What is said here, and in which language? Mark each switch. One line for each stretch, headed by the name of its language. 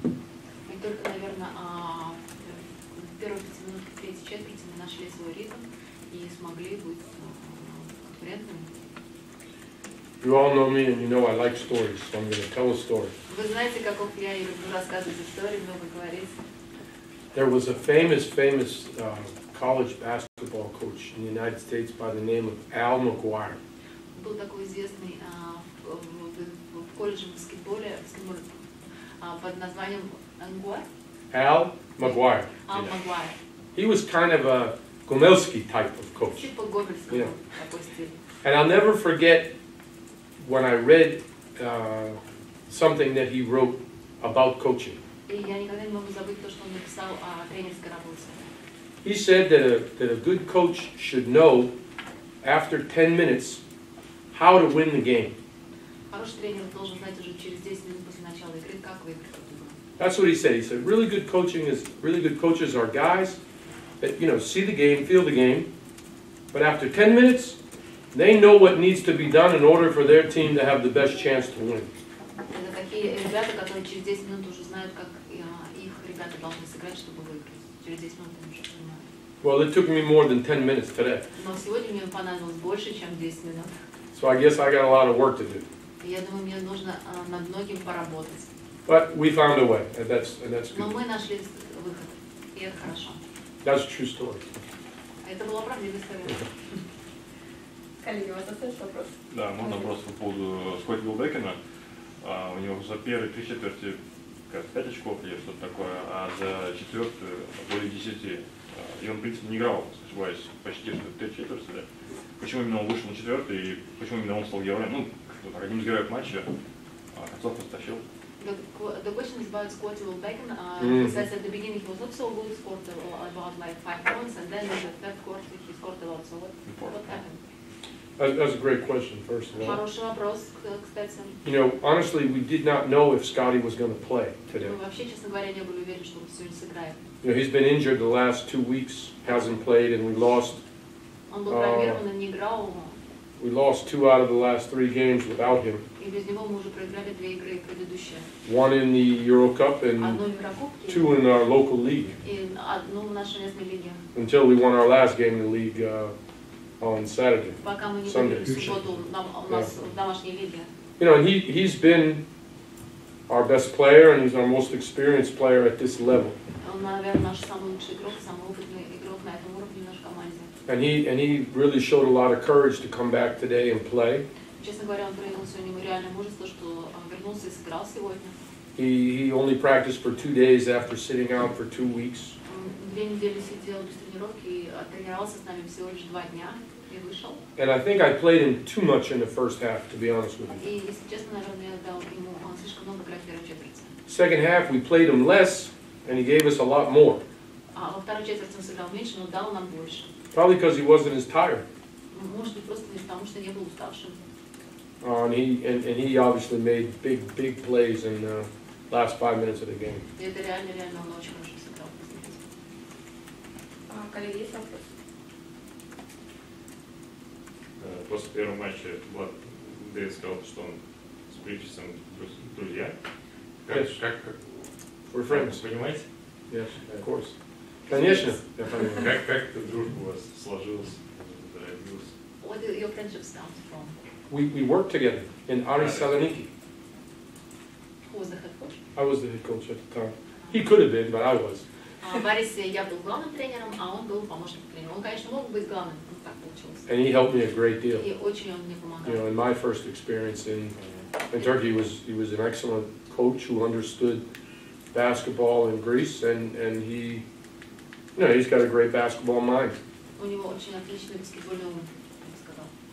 Russian: И только, наверное, в первых 5 минут третьей четверти мы нашли свой ритм и смогли быть конкурентными.
English: You all know me, and you know I like stories, so I'm going to tell a story.
Russian: Вы знаете, каков я и люблю рассказывать истории, много говорить.
English: There was a famous college basketball coach in the United States by the name of Al McGuire.
Russian: Был такой известный в колледже баскетболе под названием Ангуар.
English: Al McGuire. Al McGuire. He was kind of a Gomelsky type of coach.
Russian: Типа Гобельского такой стиль.
English: And I'll never forget when I read something that he wrote about coaching.
Russian: И я никогда не могу забыть то, что он написал о тренерской работе.
English: He said that a good coach should know after 10 minutes how to win the game.
Russian: Хороший тренер должен знать уже через 10 минут после начала игры, как выиграть эту игру.
English: That's what he said. He said really good coaches are guys that, see the game, feel the game, but after 10 minutes, they know what needs to be done in order for their team to have the best chance to win.
Russian: Это такие ребята, которые через 10 минут уже знают, как их ребята должны сыграть, чтобы выиграть. Через 10 минут они уже понимают.
English: Well, it took me more than 10 minutes today.
Russian: Но сегодня мне понадобилось больше, чем 10 минут.
English: So I guess I got a lot of work to do.
Russian: Я думаю, мне нужно над многим поработать.
English: But we found a way, and that's
Russian: Но
English: good.
Russian: мы нашли выход, и это хорошо. That's a true story. Это была правдивая история. Коллеги, у вас остается вопрос? Да, можно вопрос по поводу Скотти Билбекена. У него за первые 3 четверти 5 очков или что-то такое, а за четвертую более 10. И он, в принципе, не играл, если не ошибаюсь, почти 3 четверти. Да? Почему именно он вышел на 4-й и почему именно он стал героем? Ну, одним из героев матча, концовку стащил.
English: The question is about Scotty Wilbekin. He says at the beginning he was not so good, scored about like 5 points, and then in the third quarter he scored a lot. So what happened? That's a great question, first of all.
Russian: Хороший вопрос, кстати.
English: Honestly, we did not know if Scotty was going to play today.
Russian: Мы вообще, честно говоря, не были уверены, что он сегодня сыграет.
English: He's been injured the last 2 weeks, hasn't played, and we lost
Russian: Он был травмирован и не играл,
English: 2 out of the last 3 games without him.
Russian: и без него мы уже проиграли 2 игры предыдущие.
English: 1 in the Euro Cup and
Russian: Одну в Еврокубке
English: 2 in our local league.
Russian: и одну в нашей местной лиге.
English: Until we won our last game in the league on Saturday.
Russian: Пока мы не
English: Sunday.
Russian: выиграли в субботу у нас в домашней лиге.
English: And he's been our best player and he's our most experienced player at this level.
Russian: Он, наверное, наш самый лучший игрок, самый опытный игрок на этом уровне в нашей команде.
English: And he really showed a lot of courage to come back today and play.
Russian: Честно говоря, он проявил сегодня реальное мужество, что вернулся и сыграл сегодня.
English: He only practiced for 2 days after sitting out for 2 weeks.
Russian: Он 2 недели сидел без тренировки и тренировался с нами всего лишь 2 дня и вышел.
English: And I think I played him too much in the first half, to be honest with you.
Russian: И, если честно, наверное, я дал ему слишком много играть в первой четверти.
English: Second half, we played him less, and he gave us a lot more.
Russian: А во второй четверти он сыграл меньше, но дал нам больше.
English: Probably because he wasn't as tired.
Russian: Может быть, просто потому что не был уставшим.
English: And he obviously made big plays in the last 5 minutes of the game.
Russian: И это реально он очень хорошо сыграл. Коллеги, есть вопрос? После первого матча Влад Дэвид сказал, что он с Причесом друзья.
English: Yes.
Russian: Как
English: We're friends.
Russian: понимаете?
English: Yes, of course.
Russian: Конечно, я понимаю. Как эта дружба у вас сложилась, зародилась?
English: What do your friendships come from? We worked together in Aris Saloniki. Who was the head coach? I was the head coach at the time. He could have been, but I was.
Russian: В Арисе я был главным тренером, а он был помощником тренера. Он, конечно, мог быть главным, но так получилось.
English: And he helped me a great deal.
Russian: И очень он мне помогал.
English: In my first experience in Turkey, he was an excellent coach who understood basketball in Greece, and he, he's got a great basketball mind.
Russian: У него очень отличный баскетбольный ум, я бы сказал.